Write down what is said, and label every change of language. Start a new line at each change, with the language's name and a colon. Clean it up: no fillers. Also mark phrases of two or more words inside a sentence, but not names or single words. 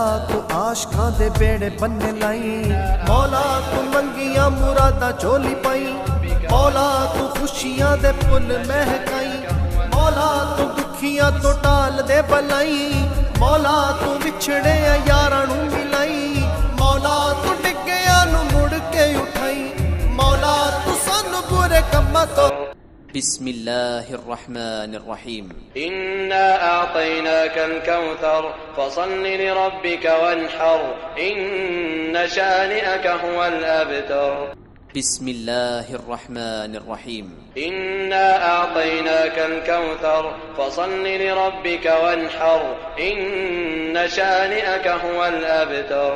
Punjabi: ਤੂੰ ਆਸ਼ਕਾਂ ਦੇ ਬੇੜੇ ਬੰਨੇ ਲਾਈਂ, ਮੌਲਾ ਤੂੰ ਮੰਗੀਆਂ ਮੁਰਾਦਾਂ ਝੋਲੀ ਪਾਈਂ, ਮੌਲਾ ਤੂੰ ਖ਼ੁਸ਼ੀਆਂ ਦੇ ਫੁੱਲ ਮਹਿਕਾਈਂ, ਮੌਲਾ ਤੂੰ ਦੁਖੀਆਂ ਤੋਂ ਟਾਲ ਦੇ ਬਲਾਈਂ, ਮੌਲਾ ਤੂੰ ਵਿਛੜੇ ਯਾਰਾਂ ਨੂੰ ਮਿਲਾਈਂ, ਮੌਲਾ ਤੂੰ ਡਿੱਗਿਆਂ ਨੂੰ ਮੁੜ ਕੇ ਉਠਾਈਂ, ਮੌਲਾ ਤੂੰ ਸਾਨੂੰ ਬੁਰੇ ਕੰਮਾਂ ਤੋਂ।
Arabic: بسم الله الرحمن الرحيم. إنا أعطيناك الكوثر فصل لربك وانحر إن شانئك هو الأبتر. بسم الله الرحمن الرحيم. إنا أعطيناك الكوثر فصل لربك وانحر إن شانئك هو الأبتر.